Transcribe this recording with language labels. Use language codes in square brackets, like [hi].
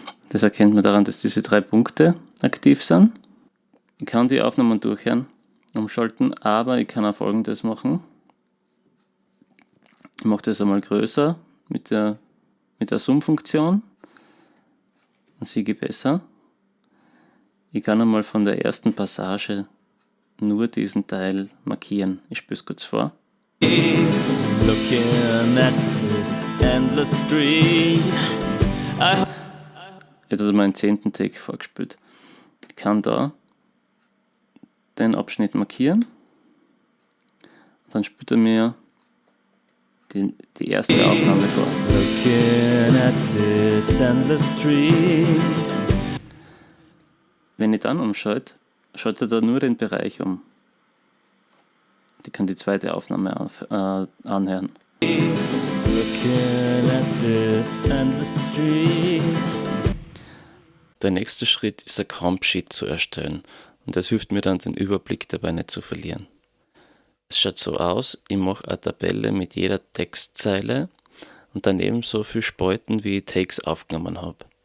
[de] Das erkennt man daran, dass diese 3 Punkte aktiv sind. Ich kann die Aufnahmen durchhören, umschalten, aber ich kann auch Folgendes machen. Ich mache das einmal größer mit der Zoom-Funktion. Dann sehe ich besser. Ich kann einmal von der ersten Passage nur diesen Teil markieren. Ich spiele es kurz vor. [en] Looking at this endless street. [de] Ich habe also meinen 10. Take vorgespielt. Ich kann da den Abschnitt markieren. Dann spielt er mir die erste Aufnahme vor. [en] Looking at this endless street. [de] Wenn ich dann umschalte, schaltet er nur den Bereich um. Ich kann die zweite Aufnahme anhören. [en] Looking at this endless street. [de] Der nächste Schritt ist ein Comp-Sheet zu erstellen und das hilft mir dann, den Überblick dabei nicht zu verlieren. Es schaut so aus, ich mache eine Tabelle mit jeder Textzeile und daneben so viele Spalten, wie ich Takes aufgenommen habe.